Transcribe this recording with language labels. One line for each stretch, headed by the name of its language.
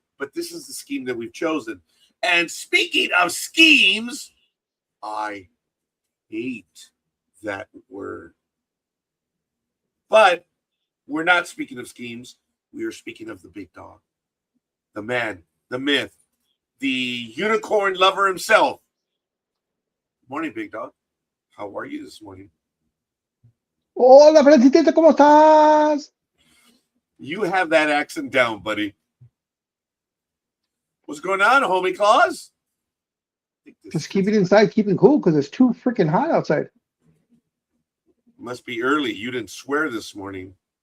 English: But this is the scheme that we've chosen. And speaking of schemes, I hate that word. But we're not speaking of schemes. We are speaking of the big dog, the man, the myth, the unicorn lover himself. Morning, big dog. How are you this morning?
Spanish: Hola, Francisco, ¿cómo estás?
English: You have that accent down, buddy. What's going on, homie Claus? Just keep it inside, keep it cool, because it's too freaking hot outside. Must be early. You didn't swear this morning.